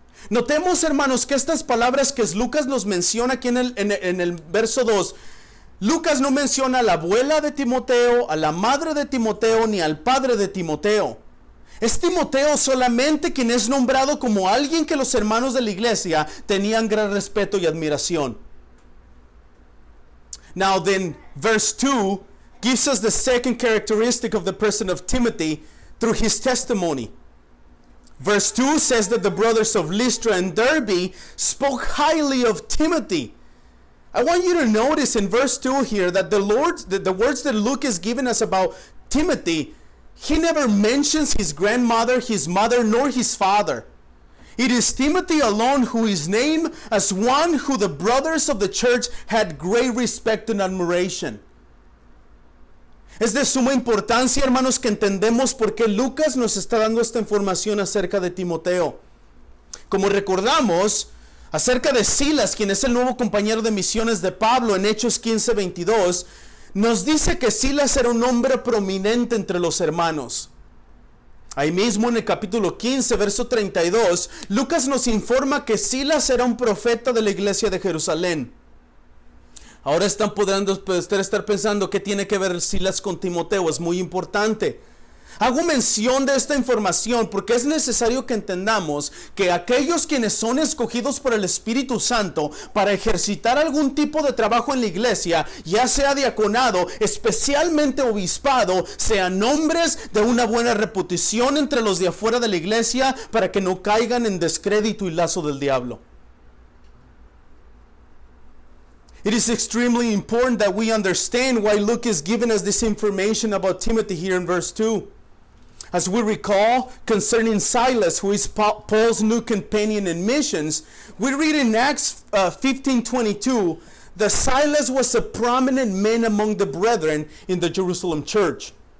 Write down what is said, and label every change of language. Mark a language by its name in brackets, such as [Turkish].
[Spanish] Notemos, hermanos, que estas palabras que Lucas nos menciona aquí en el verso 2, Lucas no menciona a la abuela de Timoteo, a la madre de Timoteo, ni al padre de Timoteo. Es Timoteo solamente quien es nombrado como alguien que los hermanos de la iglesia tenían gran respeto y admiración. [English] Now then, verse 2 gives us the second characteristic of the person of Timothy through his testimony. Verse 2 says that the brothers of Lystra and Derbe spoke highly of Timothy. I want you to notice in verse 2 here that the words that Luke is giving us about Timothy, he never mentions his grandmother, his mother, nor his father. It is Timothy alone who is named as one who the brothers of the church had great respect and admiration. [Spanish] Es de suma importancia, hermanos, que entendemos por qué Lucas nos está dando esta información acerca de Timoteo. Como recordamos, acerca de Silas, quien es el nuevo compañero de misiones de Pablo en Hechos 15:22, nos dice que Silas era un hombre prominente entre los hermanos. Ahí mismo en el capítulo 15, verso 32, Lucas nos informa que Silas era un profeta de la iglesia de Jerusalén. Ahora podrán estar pensando qué tiene que ver Silas con Timoteo. Es muy importante. Hago mención de esta información porque es necesario que entendamos que aquellos quienes son escogidos por el Espíritu Santo para ejercitar algún tipo de trabajo en la iglesia, ya sea diaconado, especialmente obispado, sean hombres de una buena reputación entre los de afuera de la iglesia para que no caigan en descrédito y lazo del diablo. [English] It is extremely important that we understand why Luke is giving us this information about Timothy here in verse 2. As we recall, concerning Silas, who is Paul's new companion in missions, we read in Acts 15:22 that Silas was a prominent man among the brethren in the Jerusalem church.